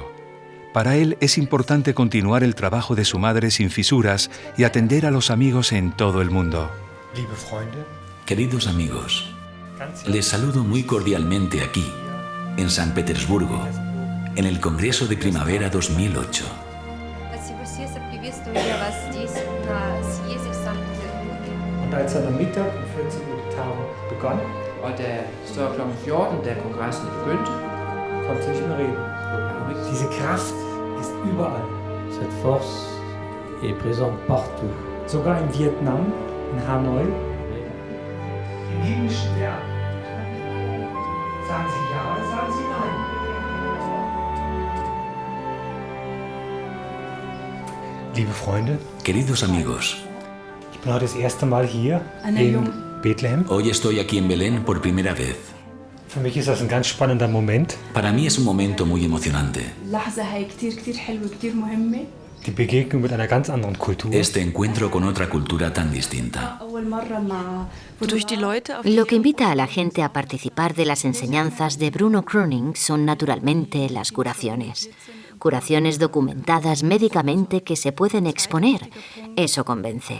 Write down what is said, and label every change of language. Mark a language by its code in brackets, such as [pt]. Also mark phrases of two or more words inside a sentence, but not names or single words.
[es] Para él es importante continuar el trabajo de su madre sin fisuras y atender a los amigos en todo el mundo. Queridos amigos, les saludo muy cordialmente aquí, en San Petersburgo, en el Congreso de Primavera 2008. [de] Und als er am Mittag um 14 Uhr die Tagung begann, [da] så klokken 14, da kongressen begyndte, [de] konnte sie nicht mehr reden. Diese Kraft ist überall. [fr] Cette force est présente partout. [de] Sogar in Vietnam, in Hanoi. Im himmlischen Werk. Sagen Sie ja oder sagen Sie nein? Liebe Freunde, [es] queridos amigos, [de] Genau, das erste Mal hier in Bethlehem. [es] Hoy estoy aquí en Belén por primera vez. [de] Für mich ist das ein ganz spannender Moment. [es] Para mí es un momento muy emocionante. [de] Die Begegnung mit einer ganz anderen Kultur. [es] Este encuentro con otra cultura tan distinta. Lo que invita a la gente a participar de las enseñanzas de Bruno Gröning son naturalmente las curaciones. Curaciones documentadas médicamente que se pueden exponer. Eso convence.